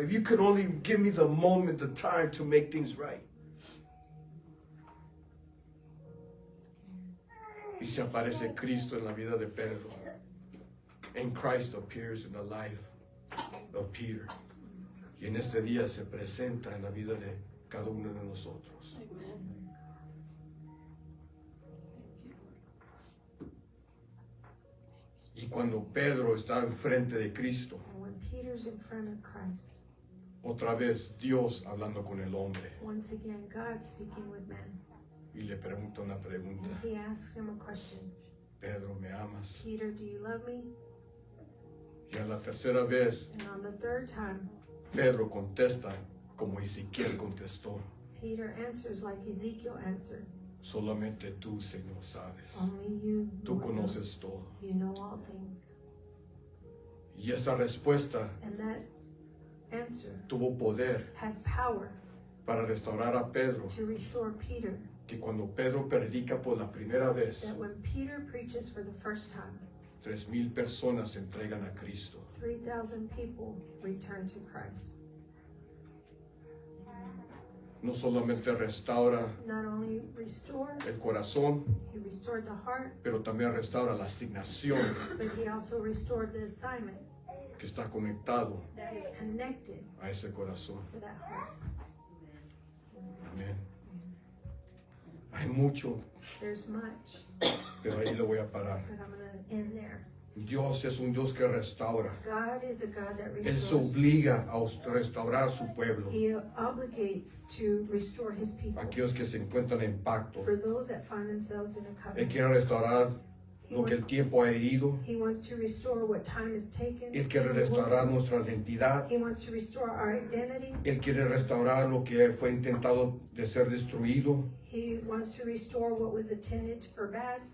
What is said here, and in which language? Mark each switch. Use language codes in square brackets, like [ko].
[en] If you could only give me the moment, the time to make things right. [es] Y se aparece Cristo en la vida de Pedro. [en] And Christ appears in the life of Peter. [es] Y en este día se presenta en la vida de cada uno de nosotros. Y cuando Pedro está enfrente de Cristo, [en] And when Peter's in front of Christ, [es] otra vez Dios hablando con el hombre [en] once again, God speaking with man, [es] y le pregunta una pregunta. [en] and he asks him a question. [es] Pedro, ¿me amas? [en] Peter, do you love me? [es] Y a la tercera vez [en] And on the third time, [es] Pedro contesta como Ezequiel contestó. [en] Peter answers like Ezekiel answered. [es] Solamente tú, Señor, sabes. [en] Only you, [es] Tú [en] Lord, knows. [es] conoces todo. [en] You know all things. [es] Y esa respuesta [en] And that answer [es] tuvo poder [en] had power [es] para restaurar a Pedro. [en] to restore Peter. [es] Que cuando Pedro predica por la primera vez, [en] That when Peter preaches for the first time, [es] 3,000 personas se entregan a Cristo. [en] 3,000 people return to Christ. [es] No solamente restaura [en] Not only restored, [es] el corazón, [en] he restored the heart, [es] pero también restaura la asignación [en] but he also restored the assignment [es] que está conectado [en] that is connected [es] a ese corazón. [en] to that heart. [es] Amén. Hay mucho, [en] There's much, [es] pero ahí lo voy a parar. [en] but I'm going to end there. [es] Dios es un Dios que restaura. [en] God is a God that [es] Él se [en] restores. [es] obliga a restaurar su pueblo. [en] He obligates to restore his people. [es] Aquellos que se encuentran en pacto. [en] For those that find themselves in a [es] Él [en] covenant, [es] quiere restaurar lo que el tiempo ha herido. [en] he wants to restore what time has taken. [es] Él quiere restaurar nuestra identidad. [en] He wants to restore our identity. [es] Él quiere restaurar lo que fue intentado de ser destruido. [en] He wants to restore what was intended for bad.